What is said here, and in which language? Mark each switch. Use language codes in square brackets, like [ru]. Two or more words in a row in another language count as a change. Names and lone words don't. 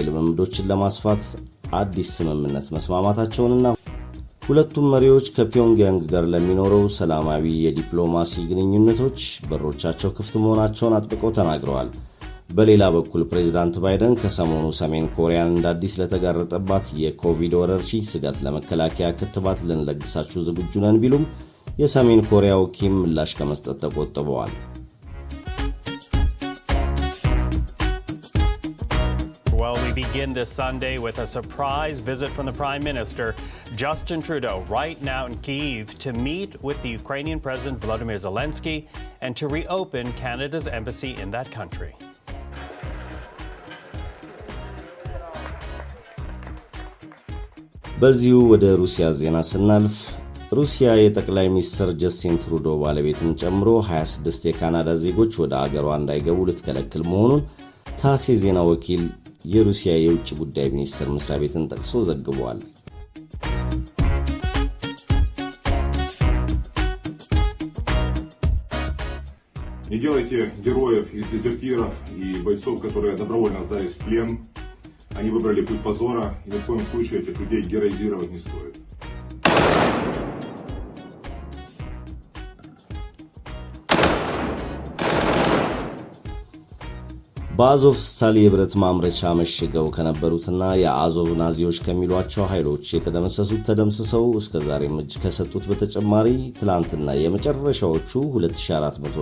[am] ልምምዶችን ለማስፋት አዲስ ስምምነት መስማማታቸውንና ሁለቱም መሪዎች ከፒዮንግያንግ ጋር ለሚኖረው ሰላማዊ የዲፕሎማሲ ግንኙነቶች በሮቻቸው ክፍት መሆናቸውን አጥብቀው ተናግረዋል። በሌላ በኩል ፕሬዝዳንት ባይደን ከሰሞኑ ሰሜን ኮሪያን እንደ አዲስ ለተጋረጠባት የኮቪድ ወረርሽኝ ስጋት ለመከላከያ ክትባት ልንለግሳችሁ ዝግጁ ነን ቢሉም የሰሜን ኮሪያው ኪም ምላሽ ከመስጠት ተቆጥበዋል። [en] While we begin this Sunday with a surprise visit from the Prime Minister, Justin Trudeau, right now in Kyiv to meet with the Ukrainian President Volodymyr Zelensky and to reopen Canada's embassy in that country. [am] በዚሁ ወደ ሩሲያ ዜና ስናልፍ ሩሲያ የጠቅላይ ሚኒስትር ጀስቲን ትሩዶ ባለቤትን ጨምሮ 26 የካናዳ ዜጎች ወደ አገሯ እንዳይገቡ ልትከለክል መሆኑን ታስ የዜና ወኪል የሩሲያ የውጭ ጉዳይ ሚኒስትር መስሪያ ቤትን ጠቅሶ ዘግቧል። [ru] Не делайте героев из дезертиров и бойцов, которые добровольно сдались в плен. Они выбрали путь позора, и ни в коем случае этих людей героизировать не стоит. [am] በአዞቭ ስታል የብረት ማምረቻ መሽገው ከነበሩትና የአዞቭ ናዚዎች ከሚሏቸው ኃይሎች የተደመሰሱት ተደምስሰው እስከዛሬ እጅ ከሰጡት በተጨማሪ ትላንትና የመጨረሻዎቹ 2400